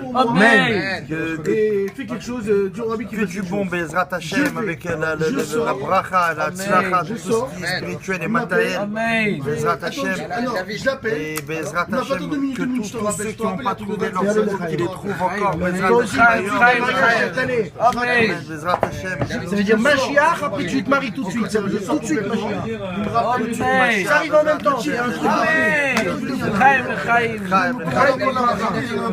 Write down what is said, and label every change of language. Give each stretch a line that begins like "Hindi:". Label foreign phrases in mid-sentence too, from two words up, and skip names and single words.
French: Amen. et fais quelque chose du Rabbi qui Que du bon,
Hebrew: בעזרת השם,
French: avec la bracha, la tzlacha, tout ce qui est spirituel et matériel. Amen.
Hebrew: בעזרת השם,
French: je l'appelle. et Bezrat On n'a pas Hashem, deux minutes, que deux minutes, je te tous rappelle, ceux je te qui n'ont rappelle, pas tu trouvé veux leur dire, secours, qu'ils les trouvent encore. Bezrat Amen. Amen.
Hebrew: בעזרת השם.
French: Ça veut dire Mashiach, après tu te maries tout de suite. Ça veut dire tout de suite Mashiach. Amen. Ça arrive en même temps, c'est un truc. Amen. Chaim, Chaim.